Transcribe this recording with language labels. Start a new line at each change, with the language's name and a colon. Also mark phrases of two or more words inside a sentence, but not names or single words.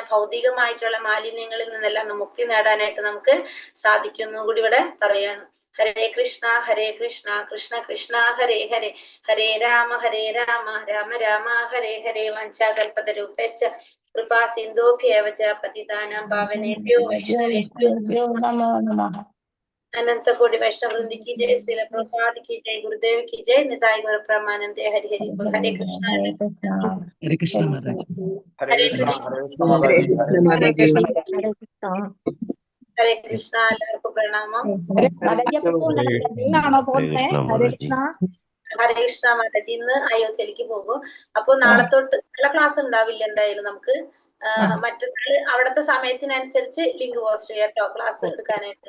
Malayalam: ഭൗതികമായിട്ടുള്ള മാലിന്യങ്ങളിൽ നിന്നെല്ലാം മുക്തി നേടാനായിട്ട് നമുക്ക് സാധിക്കുന്നു കൂടി ഇവിടെ പറയാണ്.
Sanskrit: ഹരേ കൃഷ്ണ കൃഷ്ണ കൃഷ്ണ ഹരേ ഹരേ, ഹരേ രാമ രാമ രാമ ഹരേ ഹരേ. വഞ്ചാകൽപതരൂപേശ്ച കൃപാ സിന്ധോഭ്യേവ ച പതിതാനാം പാവനേഭ്യോ വൈഷ്ണവേഭ്യോ നമോ നമഃ.
Hindi: अनंत कोटि वैष्णव वृंद की जय, श्रील प्रभुपाद की जय, गुरुदेव की जय, निताई गौर ब्रह्मानंद हरि हरि बोल।
Sanskrit: हरे कृष्ण
Hindi: हरे कृष्ण माता जी। हरे कृष्ण
Sanskrit: ഹരേ കൃഷ്ണ
Malayalam: മാതാജി.
Sanskrit: हरे कृष्ण
Malayalam: എല്ലാവർക്കും പ്രണാമം. ആണോ പോകുന്നേ?
Sanskrit: ഹരേ കൃഷ്ണ. ഹരേ കൃഷ്ണ
Malayalam: മാതാജി. ഇന്ന് അയോധ്യയിലേക്ക് പോകും. അപ്പൊ നാളെ തൊട്ട് നല്ല ക്ലാസ് ഉണ്ടാവില്ല എന്തായാലും. നമുക്ക് മറ്റന്നാൾ അവിടുത്തെ സമയത്തിനനുസരിച്ച് ലിങ്ക് പോസ്റ്റ് ചെയ്യാം കേട്ടോ, ക്ലാസ് എടുക്കാനായിട്ട്.